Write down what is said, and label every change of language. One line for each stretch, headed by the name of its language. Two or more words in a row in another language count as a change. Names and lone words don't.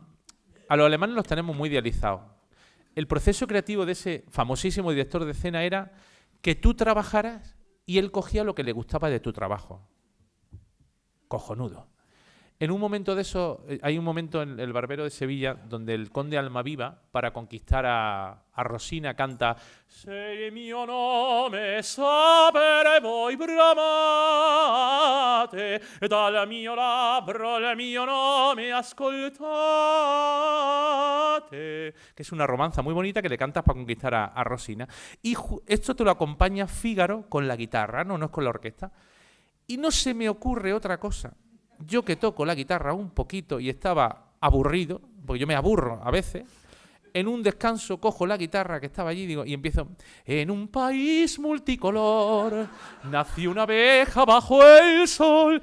Spanish: A los alemanes los tenemos muy idealizados. El proceso creativo de ese famosísimo director de escena era que tú trabajaras y él cogía lo que le gustaba de tu trabajo. Cojonudo. En un momento de eso, hay un momento en El barbero de Sevilla donde el conde Almaviva, para conquistar a Rosina, canta
Italian: Se il mio nome sapere voi bramate, dal mio labbro il mio nome ascoltate,
Spanish: que es una romanza muy bonita que le cantas para conquistar a Rosina. Y esto te lo acompaña Fígaro con la guitarra, no es con la orquesta. Y no se me ocurre otra cosa. Yo que toco la guitarra un poquito y estaba aburrido, porque yo me aburro a veces, en un descanso cojo la guitarra que estaba allí y empiezo: en un país multicolor nació una abeja bajo el sol.